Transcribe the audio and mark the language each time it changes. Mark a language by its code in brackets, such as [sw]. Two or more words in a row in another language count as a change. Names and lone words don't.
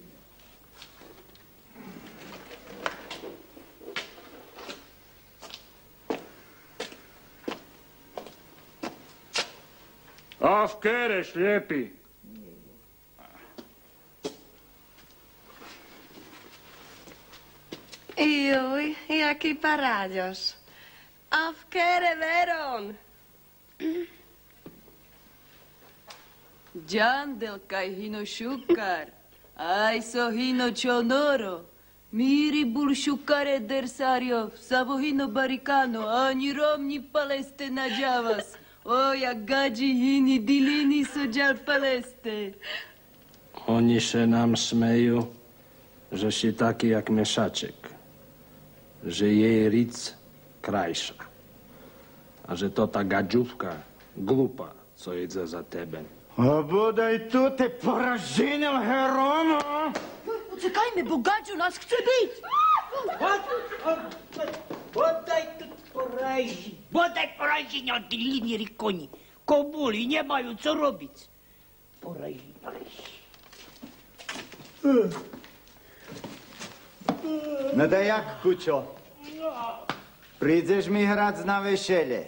[sk] A v kére, šlepý. Juj, jaký paráďoš. A v kére, Veron. [rom] Giandelkaj hino šukar, aj so hino čonoro, miri bul šukare dersario, savo hino barikano, ani rom ni paleste na džavas, oja gađi hini dilini so džal paleste. [sk] Oni se nám smejú, že si taký jak Mešaček, že jej ric krajša a že to tá gadžuvka glupa, co ide za tebe. A bodaj tu te poraženil, Heromo! [pl] Uciekajmy, bo gadziu nas chce bić! [sk] Bodaj poražení od tí línieri koni. Kobuli nemajú co robiť. Poražení. No da jak, kučo? Prídeš mi hrať na vešele?